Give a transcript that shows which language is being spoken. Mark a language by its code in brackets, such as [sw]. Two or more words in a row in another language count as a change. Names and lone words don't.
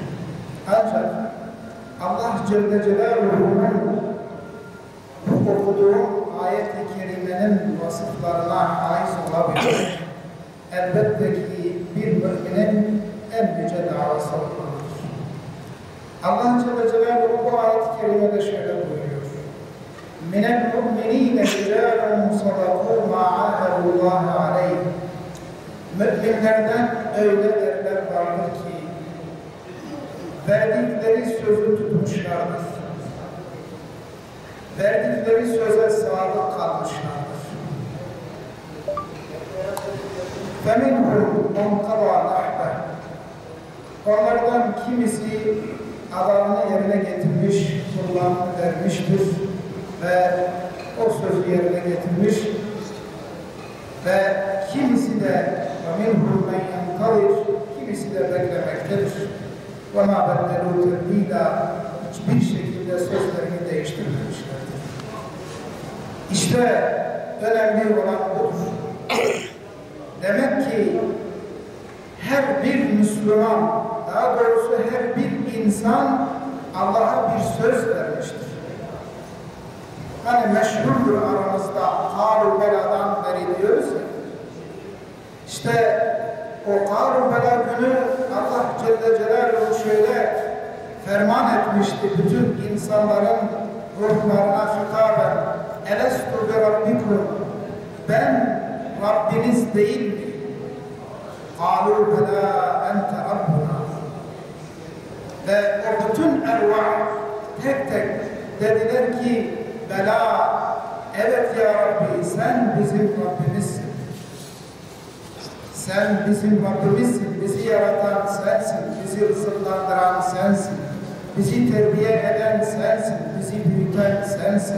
[tr] Ancak [ar] الله جل جلاله [tr] bu okuduğum ayet-i kerimenin vasıflarına haiz olabilir. Elbette ki bir müminin en yüce davası olmalıdır. [ar] الله جل جلاله [tr] bu ayet-i kerimede şöyle buyuruyor. [ar] مِنَ الْمُؤْمِنِينَ رِجَالٌ صَدَقُوا مَا عَاهَدُوا اللّٰهَ عَلَيْهِ [tr] Müminlerden öyle erler vardır ki verdikleri sözü tutmuşlardır. Verdikleri söze sadık kalmışlardır. [ar] فَمِنْهُمْ مَنْ قَضَى نَحْبَهُ [tr] Onlardan kimisi adamını yerine getirmiş, kullarını vermiştir ve o sözü yerine getirmiş ve kimisi de [ar] وَمِنْهُمْ مَنْ يَنْتَظِرُ [tr] kimisi de beklemektedir. [ar] وَمَا بَدَّلُوا تَبْدِيلًا [tr] hiçbir şekilde sözlerini değiştirmemişlerdir. İşte önemli olan budur. Demek ki her bir Müslüman, daha doğrusu her bir insan Allah'a bir söz vermiştir. Hani meşhurdur aramızda Kâru Bela'dan beri diyoruz ya. İşte o Kâru Bela günü [ar] الله جل جلاله [tr] şöyle ferman etmişti bütün insanların ruhlarına hitaben [ar] ألست بربكم [tr] ben Rabbiniz değil mi? [ar] قَالُوا بَلَا اَنْتَ رَبُّنَا [tr] Ve o bütün ervah tek tek dediler ki Bela, evet ya Rabbi sen bizim Rabbimizsin. Sen bizim Rabbimizsin, bizi yaratan sensin, bizi rızıklandıran sensin, bizi terbiye eden sensin, bizi büyüten sensin.